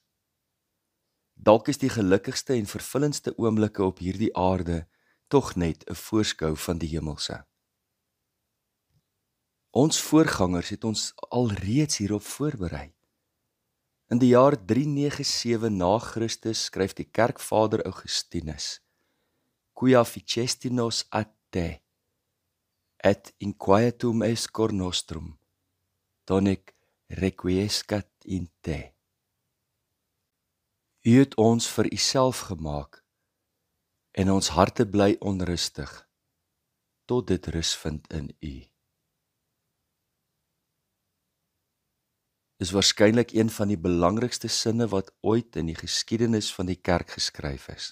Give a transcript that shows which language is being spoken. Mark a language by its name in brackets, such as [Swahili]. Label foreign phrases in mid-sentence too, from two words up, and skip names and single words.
[Afrikaans] Dalk is die gelukkigste en vervullendste oomblikke op hierdie aarde tog net 'n voorskou van die hemelse. Ons voorgangers het ons alreeds hierop voorberei. In die jaar 397 na Christus skryf die kerkvader Augustinus, [Latin] Quia ficestinos ad te, et inquietum est cor nostrum, donec requiescat in te. [Afrikaans] U het ons vir uself gemaak, en ons harte bly onrustig, tot dit rus vind in u. Is waarskynlik een van die belangrikste sinne wat ooit in die geskiedenis van die kerk geskryf is.